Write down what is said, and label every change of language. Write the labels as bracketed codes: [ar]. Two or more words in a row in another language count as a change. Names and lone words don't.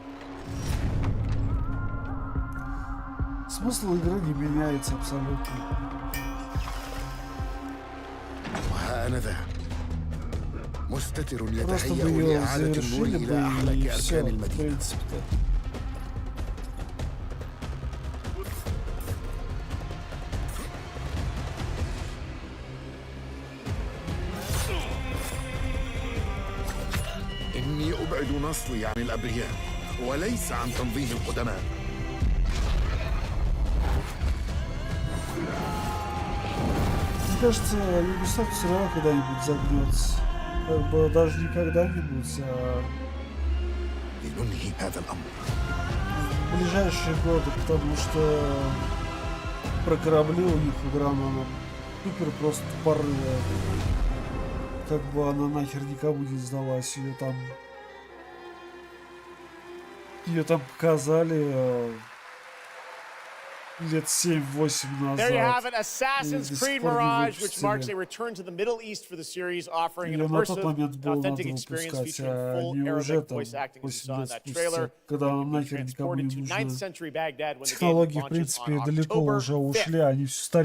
[ru] Смысл игры не меняется абсолютно. Просто бы ее завершили бы и все, в принципе-то. [ar] إني أبعد نصلي عن الأبرياء وليس عن تنظيم القدماء. [ru] Мне кажется, Ubisoft все равно когда-нибудь загнется. Как бы даже не когда-нибудь, а в ближайшие годы, потому что про корабли у них игра, она супер просто тупорылая. Как бы она нахер никому не сдалась, ее там показали лет 7-8 назад. [en] There you have it, Assassin's Creed Mirage, which marks a return to the Middle East for the series, offering an immersive and authentic experience featuring full Arabic voice acting as you saw in that trailer. You can be transported to 9th century Baghdad when the game launches on October 5th.